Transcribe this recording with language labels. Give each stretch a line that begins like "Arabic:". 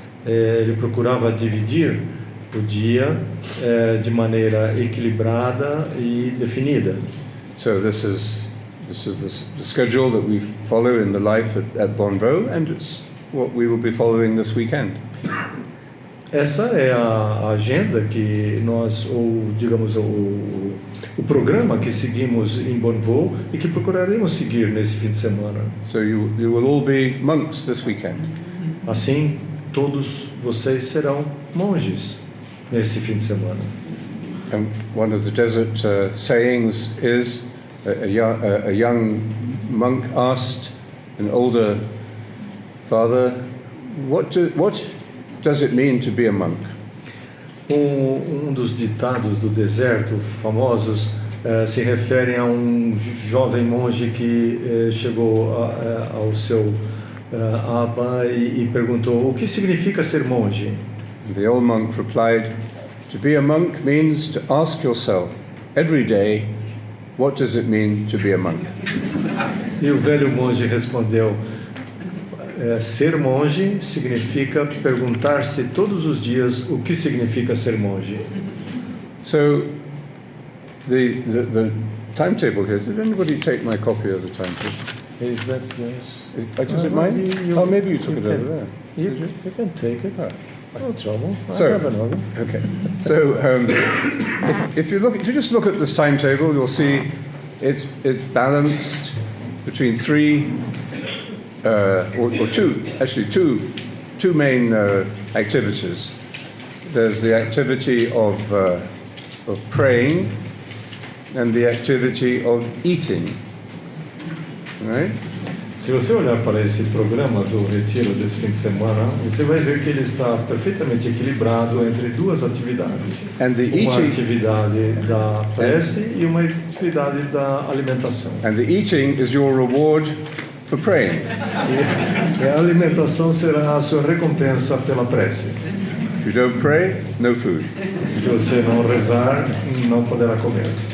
Portuguese: Ele procurava dividir o dia de maneira equilibrada e definida.
English: So this is the schedule that we follow in the life at Bonneau, and it's what we will be following this weekend.
Portuguese: Essa é a agenda que nós, ou digamos, o programa que seguimos em Bonneau e que procuraremos seguir nesse fim de semana.
English: So you will all be monks this weekend.
Portuguese: Assim, todos vocês serão monges nesse fim de semana.
English: And one of the desert sayings is a young monk asked an older father, what does it mean to be a monk?
Portuguese: Um dos ditados do deserto famosos se refere a um jovem monge que chegou ao seu Abba e perguntou: o que significa ser monge?
English: And the old monk replied, to be a monk means to ask yourself every day, what does it mean to be a monk?
Portuguese: E o velho monge respondeu: ser monge significa perguntar-se todos os dias o que significa ser monge.
English: So the timetable here, did anybody take my copy of the timetable? Is that yours? Is it mine? Oh, maybe you took it over there. You can take it. Oh. No trouble. So- I have another. Okay. So if you just look at this timetable, you'll see it's balanced between three or two main activities. There's the activity of praying and the activity of eating. Right?
Portuguese: Se você olhar para esse programa do retiro desse fim de semana, você vai ver que ele está perfeitamente equilibrado entre duas atividades.
English: And the
Portuguese: Uma
English: eating
Portuguese: atividade da prece e uma atividade da alimentação.
English: and the eating is your reward for praying.
Portuguese: E a alimentação será a sua recompensa pela prece.
English: If you don't pray, no food.
Portuguese: Se você não rezar, não poderá comer.